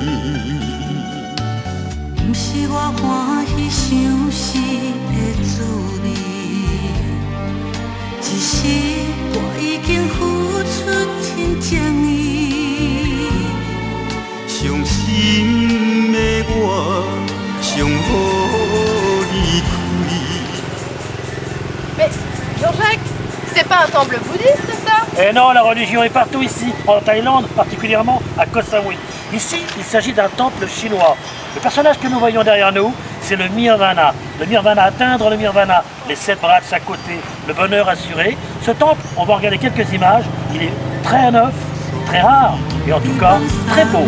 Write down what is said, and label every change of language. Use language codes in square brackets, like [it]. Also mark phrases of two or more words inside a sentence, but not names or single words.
[nan] 不是我欢喜想是的滋味，只是我已经付出真情意。伤心的我，想予你开。 [fr] Mais Jean-Jacques, c'est pas un temple bouddhiste ça? Et non, la religion est partout ici, en Thaïlande, particulièrement à Koh Samui. Ici, il s'agit d'un temple chinois. Le personnage que nous voyons derrière nous, c'est le Nirvana. Le Nirvana, atteindre le Nirvana, les 7 bras de chaque côté, le bonheur assuré. Ce temple, on va regarder quelques images, il est très neuf, très rare, et en tout cas, très beau.